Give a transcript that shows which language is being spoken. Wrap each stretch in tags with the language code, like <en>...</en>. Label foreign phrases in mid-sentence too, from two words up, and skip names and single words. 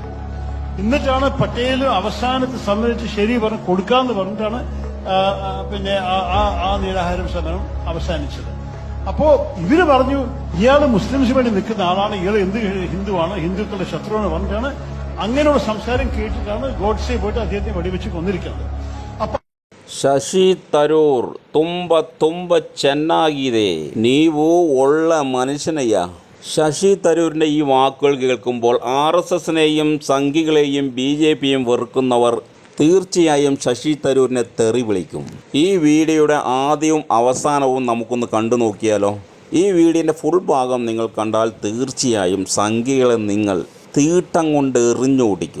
<ml>എന്നിട്ടാണ് പട്ടേൽ അവസാനത്ത് സമ്മതിച്ച് ശരി പറഞ്ഞ് കൊടുക്കാന്ന് പറഞ്ഞിട്ടാണ് പിന്നെ ആ നിരാഹാര സമരം അവസാനിച്ചത്. അപ്പോ ഇവര് പറഞ്ഞു ഇയാള് മുസ്ലിംസിന് വേണ്ടി നിൽക്കുന്ന ആളാണ്, ഇയാൾ എന്ത് ഹിന്ദുവാണ്, ഹിന്ദുക്കളുടെ ശത്രുവാണ് പറഞ്ഞിട്ടാണ് അങ്ങനെയുള്ള സംസാരം കേട്ടിട്ടാണ് ഗോഡ്സെ പോയിട്ട് അദ്ദേഹത്തെ വെടിവെച്ച് കൊന്നിരിക്കുന്നത്.</ml> <kn>ಶಶಿ ತರೂರ್ ತುಂಬ ಚೆನ್ನಾಗಿದೆ, ನೀವು ಒಳ್ಳೆ ಮನುഷ്യನಯ್ಯ.</kn> <ml>ശശി തരൂരിൻ്റെ ഈ വാക്കുകൾ കേൾക്കുമ്പോൾ RSSനെയും സംഘികളെയും BJPയും വെറുക്കുന്നവർ തീർച്ചയായും ശശി തരൂരിനെ തെറി വിളിക്കും. ഈ വീഡിയോയുടെ ആദ്യവും അവസാനവും നമുക്കൊന്ന് കണ്ടു നോക്കിയാലോ? ഈ വീഡിയോൻ്റെ ഫുൾ ഭാഗം നിങ്ങൾ കണ്ടാൽ തീർച്ചയായും സംഘികളെ നിങ്ങൾ തീട്ടം കൊണ്ട് എറിഞ്ഞോടിക്കും.</ml>